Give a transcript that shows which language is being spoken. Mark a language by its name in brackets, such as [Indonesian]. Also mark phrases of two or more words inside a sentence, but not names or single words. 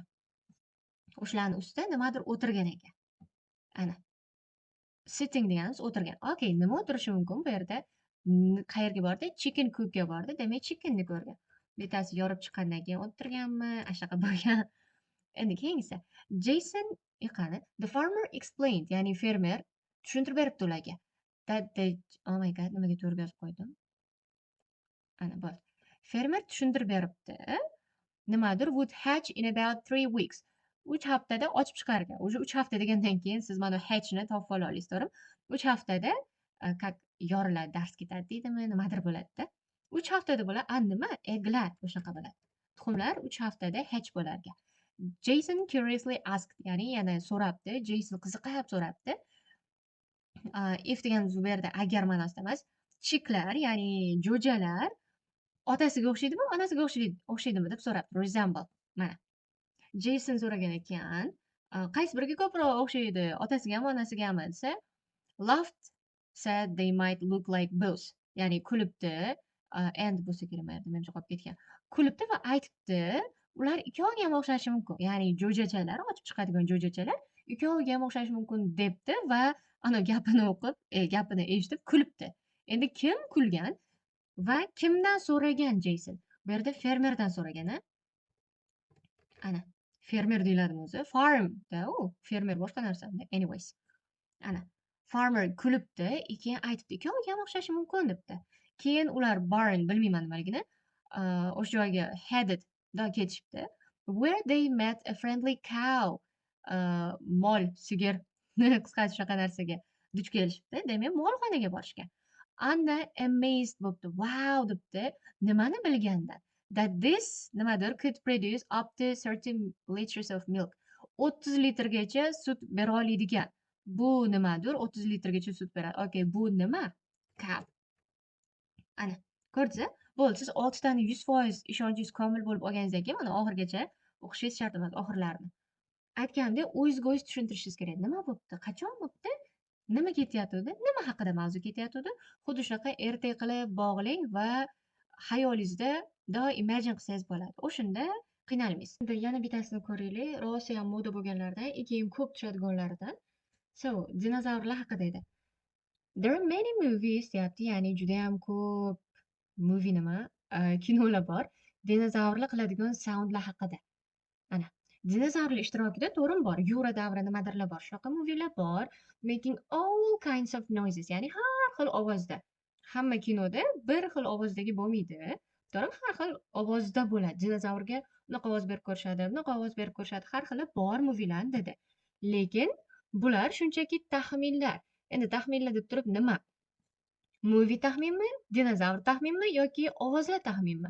[Uzbek] O'shalarni ustida nimadir o'tirgan ekan. Ana, sitting deganimiz o'tirgan. Okey, nima o'tirishi mumkin bu yerda? Qayerga bordi? Chicken coop'ga bordi. Demak, chickenni ko'rgan. Bittasi yorib chiqqandan keyin o'tirganmi? Shunaqa bo'lgan. Endi keyingisi. Jason qani? [English] The farmer explained, [Uzbek] ya'ni fermer tushuntirib beribdi ularga. [English] That the oh my god, [Uzbek] nimaga to'g'ri yozib qo'ydim? Ana bo'ldi. Fermer tushuntirib beribdi. [English] Nimadir would hatch in about 3 weeks. [Uzbek] 3 haftada ochib chiqargan. Уже 3 hafta degandan keyin siz mana hatchni topib ola olasiz, to'g'rimi? 3 haftada как yoriladi, dars ketadi deydimi, nimadir bo'ladida. 3 haftada bo'ladi. Nima? Egglar o'shaqa bo'ladi. Tuxumlar 3 haftada hatch bo'lar ekan. [English] Jason curiously asked, [Uzbek] ya'ni yana so'rabdi. Jason qiziqib so'rabdi. If deganimiz bu yerda agar ma'nosida emas. Chiklar, ya'ni jo'jalar otasiga o'xshaydimi, onasiga o'xshaydimi deb so'rabdi. Resemble. Mana. Jason so'ragan ekan, qaysi biriga ko'proq o'xshaydi, otasigami, onasigami desa, [English] laughed, said they might look like both. [Uzbek] Ya'ni kulibdi, and bo'lsa kerak, menimcha qolib ketgan. Kulibdi va aytibdi, ular ikkoviga ham o'xshashi mumkin. Ya'ni jo'jachalar, ochib chiqadigan jo'jachalar ikkoviga ham o'xshashi mumkin debdi va ana gapini o'qib, gapini eshitib kulibdi. Endi kim kulgan va kimdan so'ragan Jason? Bu yerda fermerdan so'ragan, ana. Fermer deyiladimi o'zi? Farm-da u. Fermer boshqa narsa. Anyways. Ana. Farmer kulibdi, keyin aytibdi, ikkoviga ham o'xshashi mumkin debdi. Keyin ular barn, bilmayman nimaligini, o'sha joyga headed da ketishibdi. [English] Where they met a friendly cow. [Uzbek] Mol, sigir, qisqasi shunaqa narsaga duch kelishibdi. Demak, molxonaga borishgan. Anna amazed bo'libdi. Wow debdi. Nimani bilgandan? [English] That this nimadir could produce up to 30 liters of milk. [Uzbek] 30 litrgacha sut bera oladigan. Bu nimadir? 30 litrgacha sut beradi. Okay, bu nima? Cow. Ana, ko'rdingiz? Bo'ldi, siz 6 tani 100% ishonchingiz komil bo'lib olganingizdan keyin mana oxirigacha o'qishingiz shart emas, oxirlarini. Aytganimdek, o'zingizga o'zingiz tushuntirishingiz kerak. Nima bo'pti? Qachon bo'pti? Nima ketayotgandi? Nima haqida mavzu ketayotgandi? Xuddi shunaqa ertak qilib bog'lang va xayolingizda doim imagine qilsangiz bo'ladi. O'shanda qiynalmaysiz. Endi yana bittasini ko'raylik. Rosa ham moda bo'lganlardan, keyin ko'p tushadiganlaridan. So, dinozavrlar haqida edi. [English] There are many movies [Uzbek] deyapti, ya'ni juda ham ko'p movie nima, kinolar bor. Dinozavrlar qiladigan soundlar haqida. Ana, dinozavrlar ishtirokida to'g'rimi bor. Yura davri nimadirlar bor. Shunaqa movielar bor. [English] Making all kinds of noises, [Uzbek] ya'ni har xil ovozda. Hamma kinoda bir xil ovozdagi bo'lmaydi. To'g'rimi? Har xil ovozda bo'ladi. Dinozavrga bunaqa ovoz berib ko'rishadi, bunaqa ovoz berib ko'rishadi. Har xili bor movielarni dedi. Lekin bular shunchaki taxminlar. Endi taxminlar deb turib nima? Movie taxminmi, dinozavr taxminmi yoki ovozlar taxminmi?